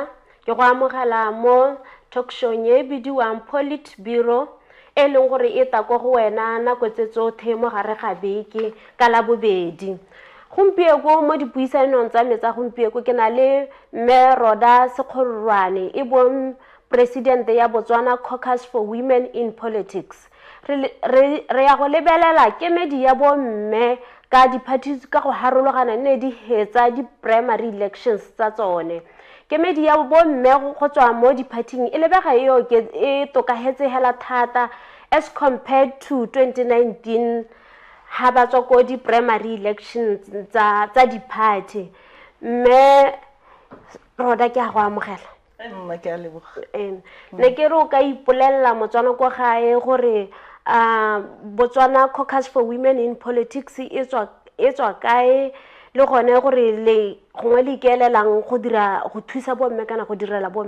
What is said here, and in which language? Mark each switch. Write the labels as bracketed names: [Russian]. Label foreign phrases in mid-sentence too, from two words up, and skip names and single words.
[Tswana] ke go amogela mo [English] talk show [Tswana] ye bidiwang Polit Bureau e leng gore e ta go wena nako tse tsotlhe mo gare ga beke ka la bobedi. Gompieko mo dipuisanong tsa me tsa gompieko ke na le Mme Roda Sekgorwane e bong president ya Botswana Caucus for Women in Politics. Re ya go lebelela kemedi ya bo mme ka di-parties ka go harologana ne di hetsa di- [English] primary elections [Tswana] tsa tsone. Kemedi ya bo mme go tswa mo di-partying e lebega e tokahetse hela thata [English] as compared to 2019 [Tswana] ha ba tswa ko di- [English] primary elections [Tswana] tsa di-party. Mme Roda ke a go amogela. Nna ke a leboga. Ne ke re o ka ipolella Motswana kwa gae gore Botswana Caucus for Women in Politics e tswa kae le gone gore le gongwe le ikeelelang go thusa bomme kana go direla bomme.